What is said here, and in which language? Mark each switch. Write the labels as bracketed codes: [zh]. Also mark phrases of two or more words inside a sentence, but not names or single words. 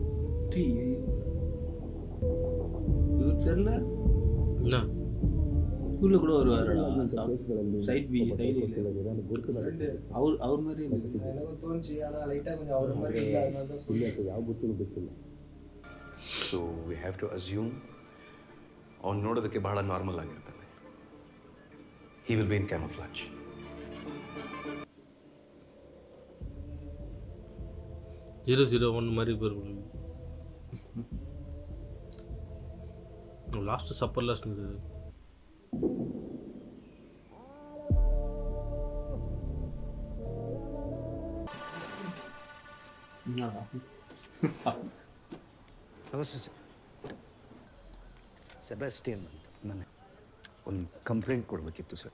[kn] ಇವ್ರು ಸರಿಲ್ಲ. [ta] ஸ்கூலில் கூட வருவாருடா [en] side by side [ta] ಅವ್ರ மாதிரி இருந்தது. எனக்கும் தோணுச்சு, ஆனால் லைட்டாக கொஞ்சம் அவர் மாதிரி இல்லை, அதனால தான் சொல்லி. [en] so we have to assume [kn] ಅವ್ನು ನೋಡೋದಕ್ಕೆ ಬಹಳ ನಾರ್ಮಲ್ ಆಗಿರ್ತಾನೆ. [en] he will be in camouflage. ஜீரோ ஜீரோ ஒன் மாதிரி பேர் லாஸ்ட் சப்பர்லாம் இருந்தது. [kn] ನಮಸ್ತೆ ಸರ್. ಸೆಬಾಸ್ಟಿಯನ್ ಅಂತ. ನಾನು ಒಂದು ಕಂಪ್ಲೇಂಟ್ ಕೊಡಬೇಕಿತ್ತು ಸರ್.